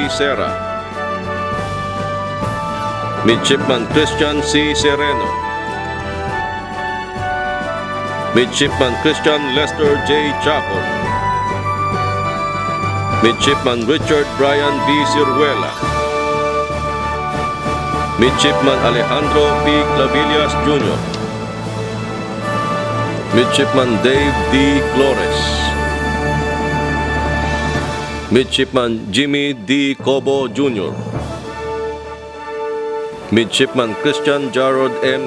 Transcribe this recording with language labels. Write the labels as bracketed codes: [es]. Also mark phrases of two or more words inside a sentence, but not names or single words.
[en] Serra, Midshipman Christian C. Sereno, Midshipman Christian Lester J. Chacon, Midshipman Richard Brian B. Ciruela, Midshipman Alejandro P. Clavillas Jr., Midshipman Dave D. Flores, Midshipman Jimmy D. Cobo Jr., Midshipman Christian Jarrod M.